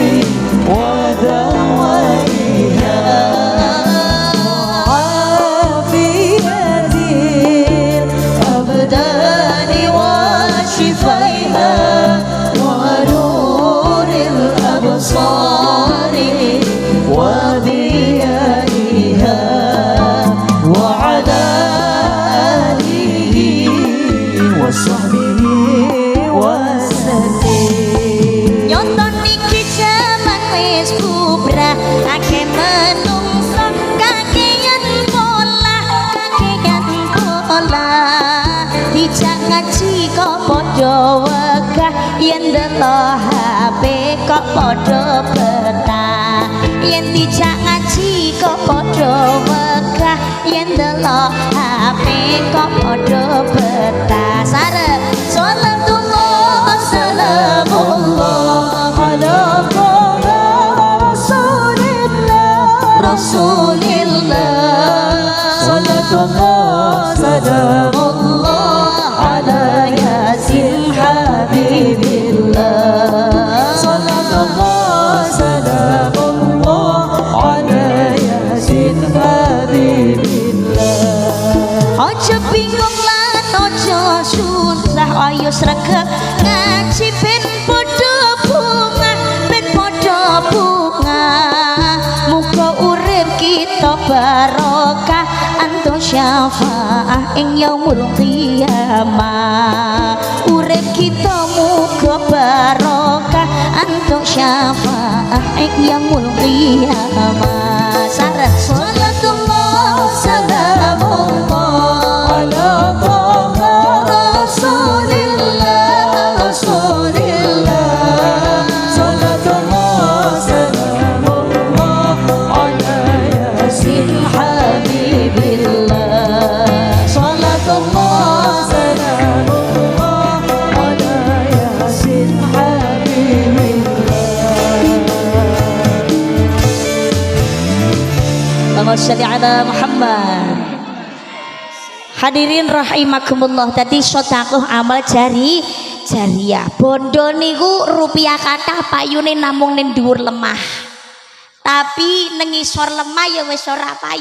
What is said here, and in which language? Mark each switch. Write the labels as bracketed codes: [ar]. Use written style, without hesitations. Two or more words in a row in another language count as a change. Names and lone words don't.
[ar] ودوائها وعافية الأبدان وشفائها ونور الأبصار وضيائها وعلى آله وصحبه وسلم. [jv] Nyonton niki jaman wis bubrah, akeh menungso kakeyan pola, dijak ngaji kok padha wegah, yen ndelok HP kok padha betah, yen dijak ngaji kok padha wegah, yen ndelok HP kok padha betah. [ar] Sarep صلاة الله سلام الله على طه رسول الله رسول الله صلاة الله سلام الله على ياسين حبيب الله صلاة الله سلام الله على ياسين حبيب الله. [jv] Ojo bingung lan ojo susah, ayo sregep ngaji ben padha bunga, ben padha bunga. Muga urip kita barokah, antuk syafaah ing [ar] يوم القيامة. [jv] Urip kita muga barokah, antuk syafaah ing [ar] يوم القيامة. Sareng صلاة الله سلام الله على طه رسول الله رسول الله صلاة الله سلام الله على ياسين حبيب الله صلاة الله سلام الله على ياسين حبيب الله. اللهم صل على محمد. [id] Hadirin rahimakumullah, tadi sedekah amal jariah. [jv] Bondo niku rupiah kathah payune namung ning dhuwur lemah. Tapi ning ngisor lemah ya wis ora payu.